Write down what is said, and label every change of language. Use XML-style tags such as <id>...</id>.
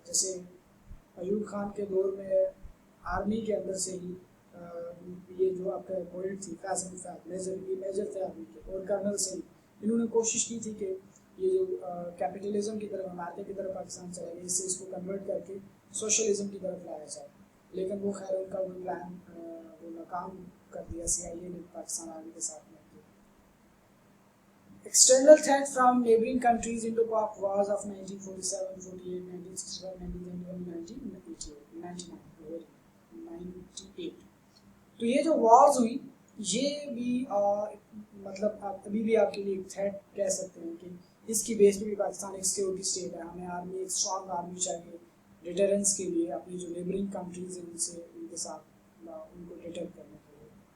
<ur>جیسے ایوب خان کے دور میں آرمی کے اندر سے ہی یہ جو آپ کا پوائنٹ تھی فیض میجر تھے آرمی کے، اور کرنل سے ہی انہوں نے کوشش کی تھی کہ یہ جو کیپٹلزم کی طرف، امارتیں کی طرف پاکستان چلا گیا، اس سے اس کو کنورٹ کر کے سوشلزم کی طرف لایا جائے. لیکن وہ خیر ان کا وہ پلان وہ ناکام کر دیا CIA نے پاکستان آرمی کے ساتھ مل کے.</ur> <en>External threat from neighboring countries into Pak wars of 1947, 48, 1965, 1971, 1998.</en> <ur>تو یہ جو وارز ہوئی، یہ بھی مطلب ابھی بھی آپ کے لیے ایک تھریٹ کہہ سکتے ہیں کہ اس کی بیس پہ بھی پاکستان ایک سیکورٹی اسٹیٹ ہے. ہمیں آرمی، ایک اسٹرانگ آرمی چاہیے ڈیٹرنس کے لیے، اپنی جو نیبرنگ کنٹریز ہیں ان کے ساتھ ان کو ڈیٹر کرنے کے لیے.</ur>